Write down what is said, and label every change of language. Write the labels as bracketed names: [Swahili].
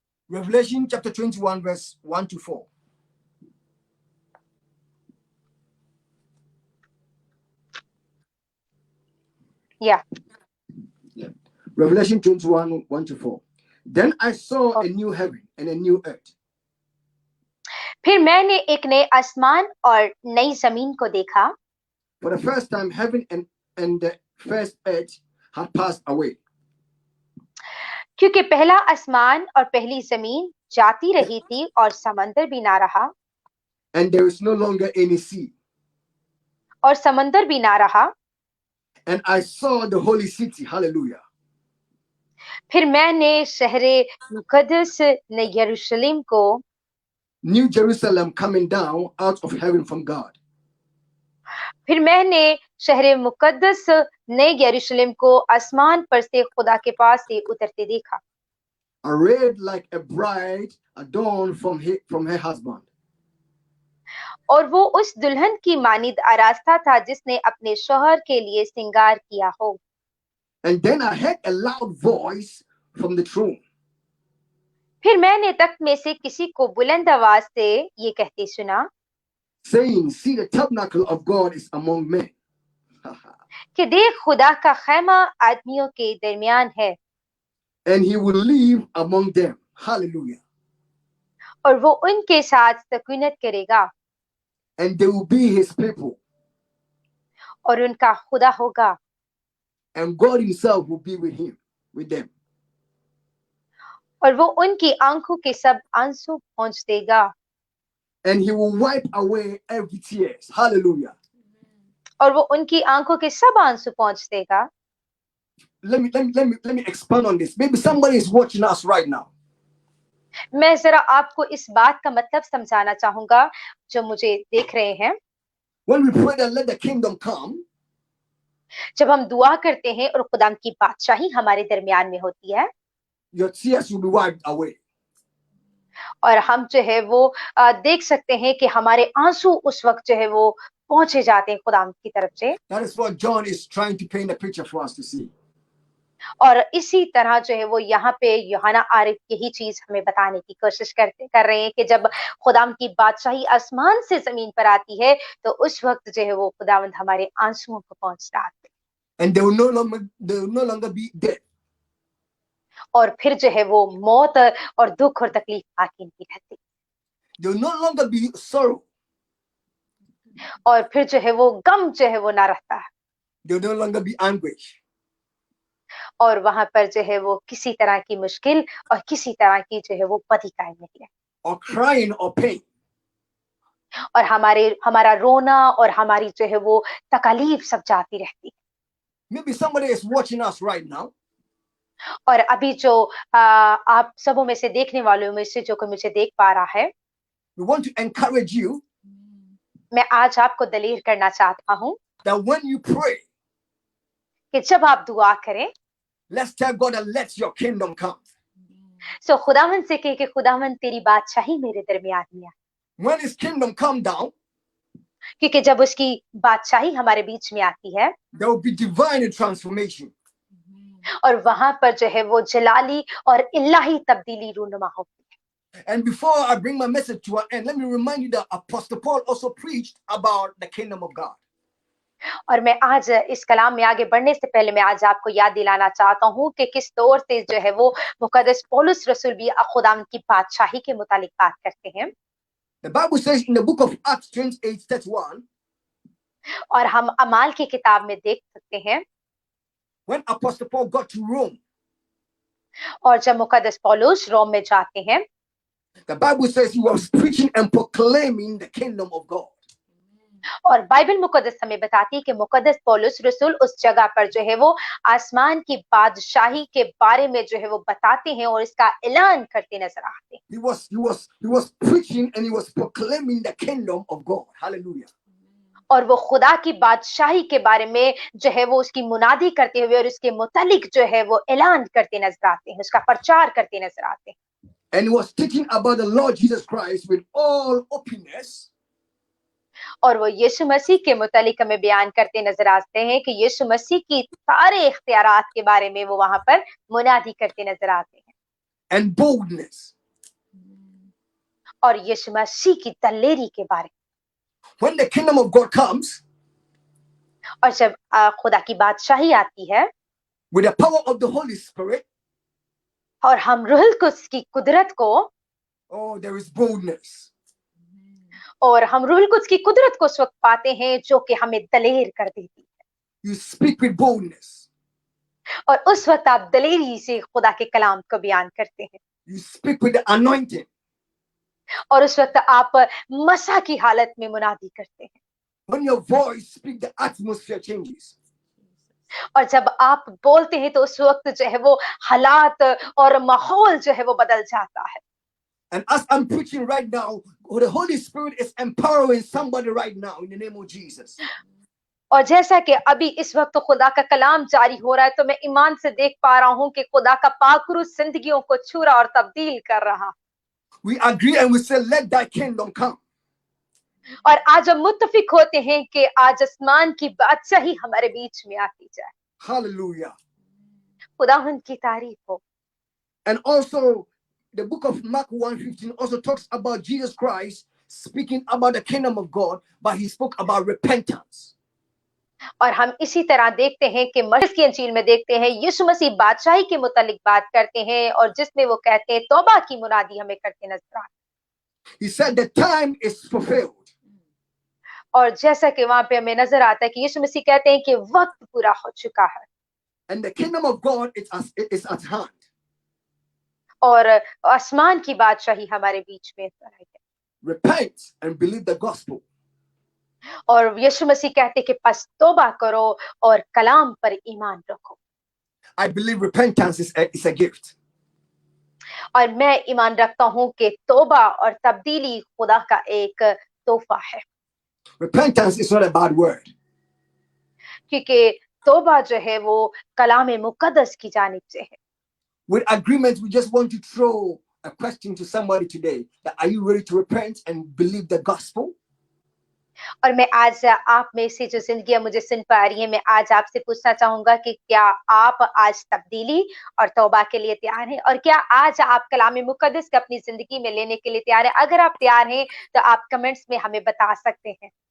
[English] Revelation chapter 21 verse 1 to 4. Yeah. Revelation 21 1 to 4. Then I saw a new heaven and a new earth. [Hindi] फिर मैंने एक नए आसमान और नई जमीन को देखा। [English] For the first time, heaven and the first earth had passed away. [Hindi] क्योंकि पहला आसमान और पहली जमीन जाती रही थी और समंदर भी ना रहा। [English] And there is no longer any sea. [Hindi] और समंदर भी ना रहा। [English] And I saw the holy city. Hallelujah. [Hindi] फिर मैंने शहरे मुकद्दस नए यरूशलेम को, [English] New Jerusalem coming down out of heaven from God. [Hindi] फिर मैंने शहरे मुकद्दस नए यरूशलेम को आसमान पर से खुदा के पास से उतरते देखा। [English] Arrayed like a bride adorned from her husband. [Hindi] और वो उस दुल्हन की मानिद आरास्ता था जिसने अपने शौहर के लिए श्रृंगार किया हो। [English] And then I heard a loud voice from the throne. [Hindi] फिर मैंने तख्त में से किसी को बुलंद आवाज से ये कहते सुना, [English] saying, see, the tabernacle of God is among men. [Hindi] कि देख खुदा का खैमा आदमियों के दरमियान है। [English] And he will live among them. Hallelujah. [Hindi] और वो उनके साथ सकूनत करेगा। [English] And they will be his people. [Hindi] और उनका खुदा होगा। [English] And God himself will be with them. [Hindi] और वो उनकी आंखों के सब आंसू पोंछ देगा। [English] And he will wipe away every tears. Hallelujah. [Hindi] और वो उनकी आंखों के सब आंसू पोंछ देगा। [English] Let me expand on this. Maybe somebody is watching us right now. [Hindi] मैं जरा आपको इस बात का मतलब समझाना चाहूंगा जो मुझे देख रहे हैं। [English] When we pray that let the kingdom come, [Hindi] जब हम दुआ करते हैं और खुदा की बादशाही हमारे दरमियान में होती है, [English] your tears will be wiped away. [Hindi] और हम जो है वो देख सकते हैं कि हमारे आंसू उस वक्त जो है वो पहुंचे जाते हैं खुदा की तरफ से। [English] That is what John is trying to paint a picture for us to see. [Hindi] और इसी तरह जो है वो यहाँ पे यूहन्ना आरिफ यही चीज हमें बताने की कोशिश कर रहे हैं कि जब खुदाम की बादशाही आसमान से जमीन पर आती है तो उस वक्त जो है वो खुदावंद हमारे आंसुओं को पहुंचता है। [English] and they will no longer be dead. [Hindi] और फिर जो है वो मौत और दुख और तकलीफ बाकी नहीं रहती, [English] There will no longer be sorrow. [Hindi] और फिर जो है वो गम जो है वो ना रहता है, [English] There will no longer be anguish. [Hindi] और वहां पर जो है वो किसी तरह की मुश्किल और किसी तरह की जो है वो पति कायम नहीं है, [English] Or crying or pain. [Hindi] और हमारा रोना और हमारी जो है वो तकलीफ सब जाती रहती है। [English] Maybe somebody is watching us right now. [Hindi] और अभी जो आप सबों में से देखने वालों में से जो कोई मुझे देख पा रहा है, [English] We want to encourage you [Hindi] मैं आज आपको दलील करना चाहता हूँ [English] that when you pray, [Hindi] कि जब आप दुआ करें, [English] let's tell God that let your kingdom come. [Hindi] सो खुदावंद से कहे कि खुदावंद तेरी बादशाही मेरे दरमियान में आए, [English] When his kingdम come down, [Hindi] क्योंकि जब उसकी बादशाही हमारे बीच में आती है, [English] there will be divine transformation. [Hindi] और वहां पर जो है वो जलाली और इलाही तब्दीली रूनुमा होती है। [English] And before I bring my message to an end, let me remind you that Apostle Paul also preached about the kingdom of God. [Hindi] और मैं आज इस कलाम में आगे बढ़ने से पहले मैं आज आपको याद दिलाना चाहता हूँ कि किस तौर से जो है वो मुकद्दस पौलुस रसूल भी खुदावंद की बादशाही के मुतालिक बात करते हैं। [English] The Bible says in the book of Acts 28:31, [Hindi] और हम अमाल की किताब में देख सकते हैं, [English] when Apostle Paul got to Rome, [Hindi] और जब मुकद्दस पौलुस रोम में जाते हैं, [English] the Bible says he was preaching and proclaiming the kingdom of God. [Hindi] और बाइबल मुकद्दस हमें बताती है कि मुकद्दस पौलुस रसूल उस जगह पर जो है वो आसमान की बादशाही के बारे में जो है वो बताते हैं और इसका ऐलान करते नजर आते हैं। [English] He was preaching and he was proclaiming the kingdom of God. Hallelujah. [Hindi] और वो खुदा की बादशाही के बारे में जो है वो उसकी मुनादी करते हुए और उसके मुतालिक जो है वो ऐलान करते नजर आते हैं, उसका प्रचार करते नजर आते हैं। [English] And he was teaching about the Lord Jesus Christ with all openness. [Hindi] और वो यीशु मसीह के मुतालिक हमें बयान करते नजर आते हैं कि यीशु मसीह की सारे इख्तियारात के बारे में वो वहां पर मुनादी करते नजर आते हैं, [English] And boldness. [Hindi] और यीशु मसीह की दलेरी के बारे में। [English] When the kingdom of God comes, [Hindi] और जब खुदा की बादशाही आती है [English] with the power of the Holy Spirit, [Hindi] और हम रूहुल कुद्स की कुदरत को, [English] oh, there is boldness. [Hindi] और हम रूहुल कुद्स की कुदरत को उस वक्त पाते हैं जो कि हमें दलेर कर देती है, [English] You speak with boldness. [Hindi] और उस वक्त आप दलेरी से खुदा के कलाम को बयान करते हैं, [English] You speak with the anointing. [Hindi] और उस वक्त आप मसा की हालत में मुनादी करते हैं, [English] When your voice speaks, the atmosphere changes. [Hindi] और जब आप बोलते हैं तो उस वक्त जो है वो हालात और माहौल जो है वो बदल जाता है। [English] And as I'm preaching right now, the Holy Spirit is empowering somebody right now in the name of Jesus. [Hindi] और जैसा कि अभी इस वक्त खुदा का कलाम जारी हो रहा है, तो मैं ईमान से देख पा रहा हूं कि खुदा का पाक रूह जिंदगियों को छू रहा और तब्दील कर रहा। [English] We agree and we say, let thy kingdom come. [Hindi] और आज हम मुत्तफिक होते हैं कि आज आसमान की बादशाही हमारे बीच में आती जाए। [English] Hallelujah. [Hindi] खुदावंद की तारीफ हो। [English] And also, the book of Mark 1:15 also talks about Jesus Christ speaking about the kingdom of God, but he spoke about repentance. [Hindi] और हम इसी तरह देखते हैं कि मरकज की अंजील में देखते हैं यीशु मसीह बादशाही के मुतालिक बात करते हैं, और जिसमें वो कहते हैं तौबा की मुनादी हमें करते नजर आते हैं। [English] He said the time is fulfilled. [Hindi] और जैसा कि वहां पे हमें नजर आता है कि यीशु मसीह कहते हैं कि वक्त पूरा हो चुका है, [English] And the kingdom of God is at hand. [Hindi] और आसमान की बादशाही हमारे बीच में है। [English] Repent and believe the gospel. [Hindi] और यीशु मसीह कहते हैं कि बस तौबा करो और कलाम पर ईमान रखो। [English] I believe repentance is a gift. [Hindi] और मैं ईमान रखता हूं कि तौबा और तब्दीली खुदा का एक तोहफा है, [English] Repentance is not a bad word. [Hindi] क्योंकि तौबा जो है वो कलाम मुकद्दस की जानिब से है। [English] With agreement, we just want to throw a question to somebody today. That are you ready to repent and believe the gospel? [Hindi] और मैं आज आप में से जो जिंदगी मुझे सुन पा रही है, मैं आज आपसे पूछना चाहूंगा कि क्या आप आज तब्दीली और तौबा के लिए तैयार हैं, और क्या आज आप कलाम मुकद्दस को अपनी जिंदगी में लेने के लिए तैयार हैं? अगर आप तैयार हैं तो आप कमेंट्स में हमें बता सकते हैं।